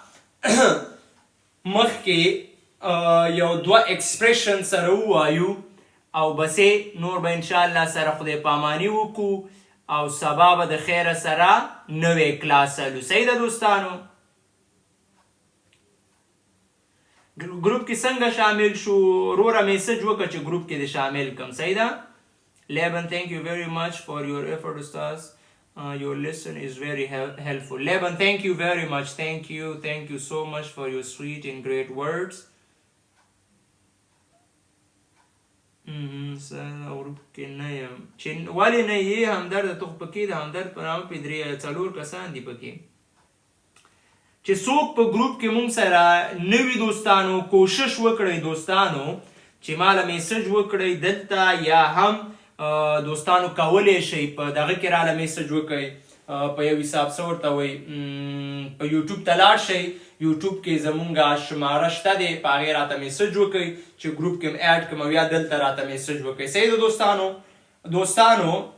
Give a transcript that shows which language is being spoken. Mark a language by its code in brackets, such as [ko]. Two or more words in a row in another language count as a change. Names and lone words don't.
[ps] مخکې یو 2 ایکسپریشن سره ووایو او بسې نور به انشاءالله سره خدای پاماني وکړو او سبا به د خیره سره نوې کلاس الو صحیح ده دوستانو ګروپ کې څنګه شامل شو روره میسج وکړه چې ګروپ کې د شامل کم صحیح ده لیبن [en] thank you very much for your effort استاذ your lesson is very helpful لیبن thank you very much thank you so much for your sweet and great words [ps] ګروپ کې نه یم چې ولې نه یې همدرد ته خو پکې د همدرد په نامه پې 4 کسان دي پکې چې څوک په ګروپ کې مونږ سره نه وي دوستانو کوشش وکړئ دوستانو چې ماله میسج وکړئ دلته یا هم دوستانو کولی شئ په دغه کې راله میسج وکړئ په یو حساب څه ورته وایي په یوټیوب ته لاړ شئ یوټیوب کې زمونږ شماره شته دی په هغې راته میسج وکړئ چې ګروپ کې م اډ کړم او یا دلته راته میسج وکړئ صحیح ده دوستانو